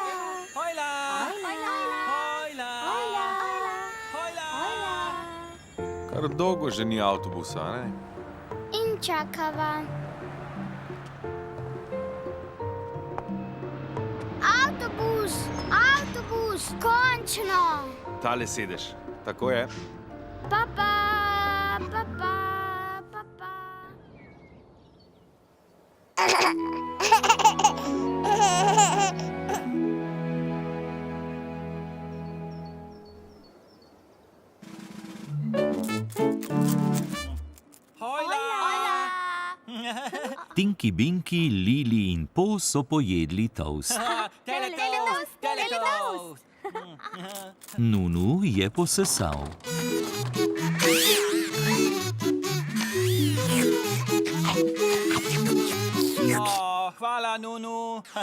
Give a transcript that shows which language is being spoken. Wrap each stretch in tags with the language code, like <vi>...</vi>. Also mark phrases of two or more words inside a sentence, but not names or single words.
<sl>Hojla! Hojla! Hojla! Kar dolgo že ni avtobusa, ne? In čakava. Avtobus, avtobus, končno. Tale sedeš, tako je. Papa, papa, papa. Hojla! Tinky Binky, Lili in Po so pojedli toast. Teletoast! Nunu je posesal. Hvala, Nunu.</sl>